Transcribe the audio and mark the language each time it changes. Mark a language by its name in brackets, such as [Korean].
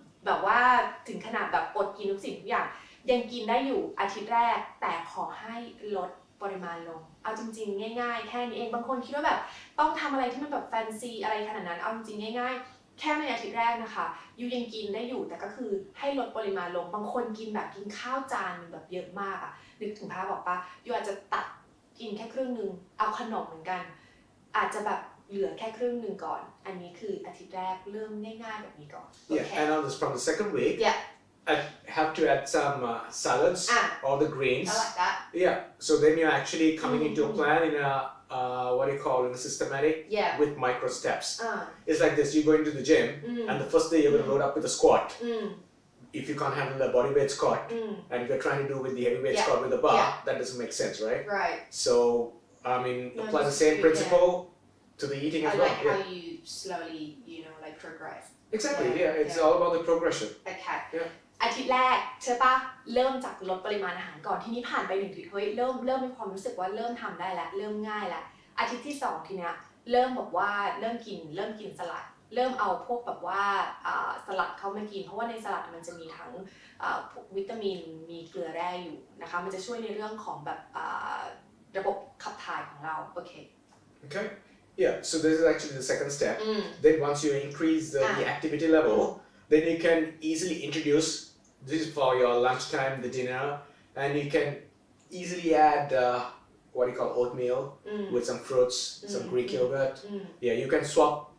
[Thai] แบบว่าถึงขนาดแบบอดกินทุกสิ่งทุกอย่างยังกินได้อยู่อาทิตย์แรกแต่ขอให้ลดปริมาณลงเอาจริงๆง่ายๆแค่นี้เองบางคนคิดว่าแบบต้องทำอะไรที่มันแบบแฟนซีอะไรขนาดนั้นเอาจริงๆง่ายๆแค่ในอาทิตย์แรกนะคะยูยังกินได้อยู่แต่ก็คือให้ลดปริมาณลงบางคนกินแบบกินข้าวจานแบบเยอะมากนึกถึงภาพบอกปะยูอาจจะตัดกินแค่ครึ่งนึงเอาขนมเหมือนกันอาจจะแบบเหลือแค่ครึ่งนึงก่อนอันนี้คืออาทิตย์แรกเริ่มง่ายๆแบบนี้ก่อน [English] and on this from the second week I have to add some salads or the greens. I like that. So then you're actually coming into a plan in a what do you call it, in a systematic with micro steps. It's like this: you go into the gym, and the first day you're going to load up with a squat. If you can't handle the body weight squat, and if you're trying to do with the heavyweight squat with a bar, that doesn't make sense, right? Right. So I mean, apply the same principle to the eating as well. I like how you slowly, like progress. Exactly. It's all about the progression. Okay. [Thai] อาทิตย์แรกใช่ปะเริ่มจากลดปริมาณอาหารก่อนทีนี้ผ่านไป1 อาทิตย์เฮ้ยเริ่มมีความรู้สึกว่าเริ่มทำได้แล้วเริ่มง่ายแล้วอาทิตย์ที่2ทีเนี้ยเริ่มบอกว่าเริ่มกินสลัดเริ่มเอาพวกแบบว่าสลัดเข้ามากินเพราะว่าในสลัดมันจะมีทั้งวิตามินมีเกลือแร่อยู่นะคะมันจะช่วยในเรื่องของแบบระบบขับถ่ายของเราโอเค [English] Okay. So this is actually the second step. Then once you increase the activity level, then you can easily introduce this is for your lunchtime, the dinner, and you can easily add what you call oatmeal with some fruits, some Greek yogurt. Yeah, you can swap.